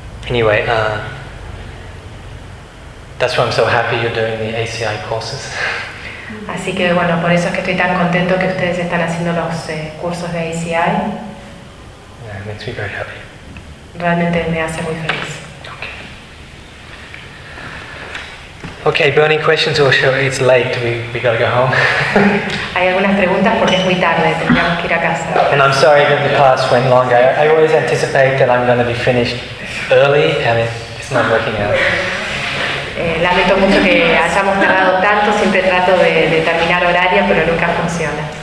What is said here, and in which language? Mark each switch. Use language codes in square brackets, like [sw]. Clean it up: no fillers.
[en] Anyway, that's why I'm so happy you're doing the ACI courses. [es] Así que bueno, por eso es que estoy tan contento que ustedes están haciendo los cursos de ACI. [en] Yeah, it makes me very happy. [es] Realmente me hace muy feliz. [en] Okay. Okay, burning questions or show it's late, we gotta go home. [es] Hay algunas preguntas porque es muy tarde, tendríamos que ir a casa. [en] And I'm sorry that the class went long. I always anticipate that I'm gonna be finished early and it's not working out. [es] Lamento mucho que hayamos tardado tanto, siempre trato de terminar horario, pero nunca funciona.